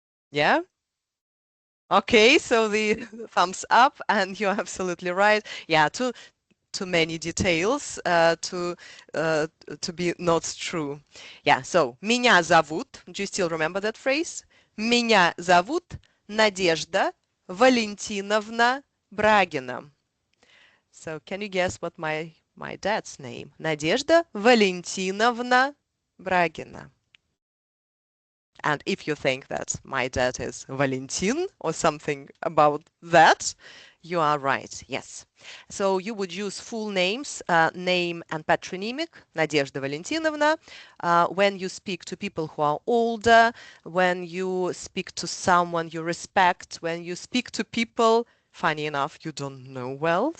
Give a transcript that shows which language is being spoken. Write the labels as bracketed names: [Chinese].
[English] Yeah? Okay, so the thumbs up, and you're absolutely right. Yeah, too many details to be not true. Yeah, so [Russian] меня зовут. [English] Do you still remember that phrase? [Russian] Меня зовут Надежда Валентиновна Брагина. [English] So can you guess what my dad's name? [Russian] Надежда Валентиновна Брагина. [English] And if you think that my dad is Valentin or something about that, you are right, yes. So you would use full names, name and patronymic, Nadezhda Valentinovna, when you speak to people who are older, when you speak to someone you respect, when you speak to people, funny enough, you don't know well.